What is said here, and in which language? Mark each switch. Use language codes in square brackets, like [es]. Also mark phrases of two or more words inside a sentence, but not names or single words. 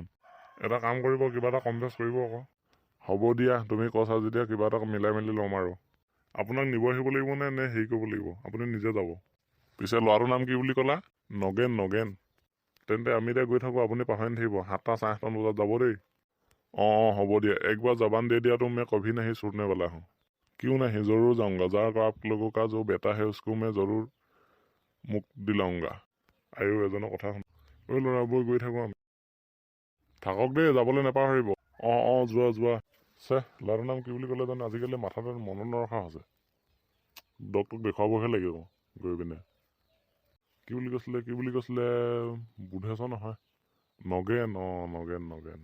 [as] এটা কাম কৰিব, কিবা এটা কম বেছ কৰিব আকৌ। হ'ব দিয়া, তুমি কৈছা যেতিয়া কিবা এটা মিলাই মেলি ল'ম আৰু। আপোনাক নিব আহিব লাগিব নে হেৰি কৰিব লাগিব, আপুনি নিজে যাব? পিছে ল'ৰাটোৰ নাম কি বুলি ক'লা? নগেন। তেন্তে আমি এতিয়া গৈ থাকোঁ, আপুনি পাহৰি নাথাকিব, 7টা, 8:30 বজাত যাব দেই। হ'ব দিয়া, একবাৰ জবান [hi] दे दिया तो मैं कभी नहीं छूटने वाला हूँ। क्यों नहीं, जरूर जाऊंगा, जार आप लोगों का जो बेटा है उसको मैं जरूर मुख दिलाऊंगा। [as] এজনৰ কথা শুন। ল'ৰা বৈ গৈ থাকোঁ আমি। থাকক দেই, যাবলৈ নাপাহৰিব। যোৱা। ল'ৰাটোৰ নাম কি বুলি ক'লে জানো? আজিকালি মাথাটো মনত নৰখা হৈছে। ডক্টৰক দেখুৱাবহে লাগিব গৈ পিনে। কি বুলি কৈছিলে? বুধেশ্বৰ নহয়, নগেন।